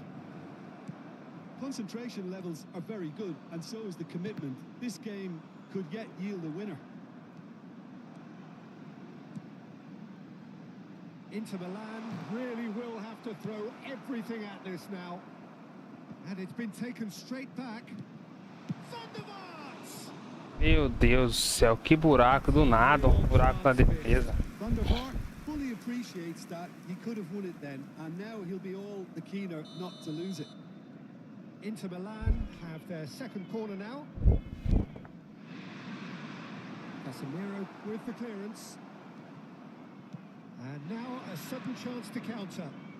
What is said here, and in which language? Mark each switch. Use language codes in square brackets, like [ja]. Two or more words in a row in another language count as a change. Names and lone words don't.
[en] Concentration levels are very good, and so is the commitment. This game could yet yield a winner. Inter Milan really will have to throw everything at this now. And it's been taken straight back. Van der Vaart! [pt] Meu Deus do céu, que buraco do nada, um buraco na defesa. [en] Van der Vaart fully appreciates that he could have won it then, and now he'll be all the keener not to lose it. Inter Milan have their second corner now. Casemiro with the clearance. And now a sudden chance to counter.